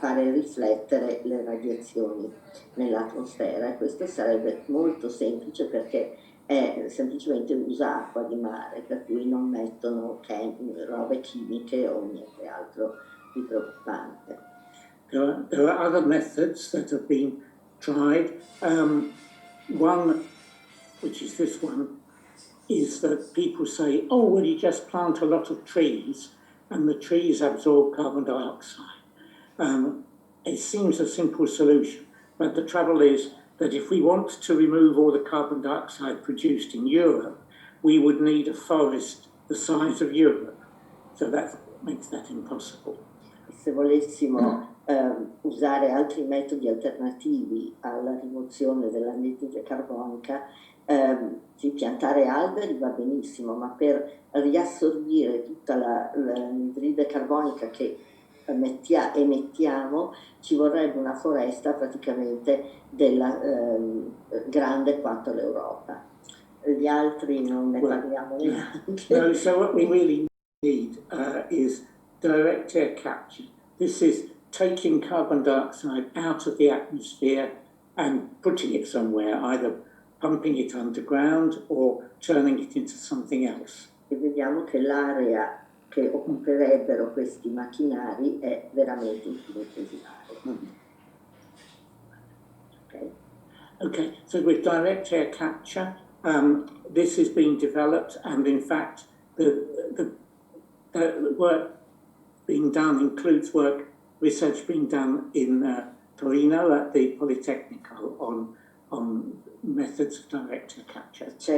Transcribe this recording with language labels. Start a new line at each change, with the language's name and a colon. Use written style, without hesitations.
Italian: riflettere le radiazioni nell'atmosfera, e questo sarebbe molto semplice perché è semplicemente usa acqua di mare, per cui non mettono robe chimiche o niente altro di preoccupante.
English: There are other methods that have been tried. One, which is this one, is that people say, oh, well, you just plant a lot of trees and the trees absorb carbon dioxide. It seems a simple solution, but the trouble is that if we want to remove all the carbon dioxide produced in Europe, we would need a forest the size of Europe. So that makes that impossible.
Italian: Se volessimo usare altri metodi alternativi alla rimozione dell'anidride carbonica, piantare alberi va benissimo, ma per riassorbire tutta l'anidride carbonica che emettiamo ci vorrebbe una foresta praticamente della grande quanto l'Europa. Gli altri non ne parliamo neanche.
English: No, so what we really need is direct air capture. This is taking carbon dioxide out of the atmosphere and putting it somewhere, either pumping it underground or turning it into something else.
Italian: E vediamo che l'area che occuperebbero questi macchinari è veramente infinitesimale.
English: Okay, so with direct air capture, this is being developed, and in fact, the work being done includes research being done in Torino at the Politecnico on methods of direct air capture.